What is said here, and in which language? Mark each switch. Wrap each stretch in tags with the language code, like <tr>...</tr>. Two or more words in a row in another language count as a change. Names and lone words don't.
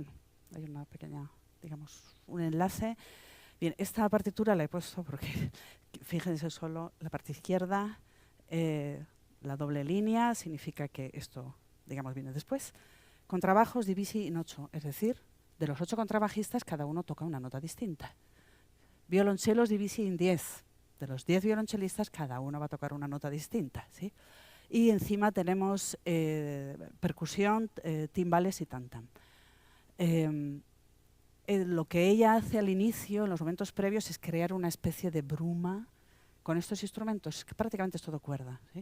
<es>Hay una pequeña, digamos, un enlace. Bien, esta partitura la he puesto porque, fíjense solo, la parte izquierda, la doble línea, significa que esto, digamos, viene después. Contrabajos</es> <it>divisi in</it> <es>8, es decir, de los 8 contrabajistas cada uno toca una nota distinta. Violonchelos</es> <it>divisi in</it> <es>10, de los 10 violonchelistas cada uno va a tocar una nota distinta, ¿sí? Y encima tenemos percusión, timbales y tam-tam. Lo que ella hace al inicio, en los momentos previos, es crear una especie de bruma con estos instrumentos, que prácticamente es todo cuerda, ¿sí?</es>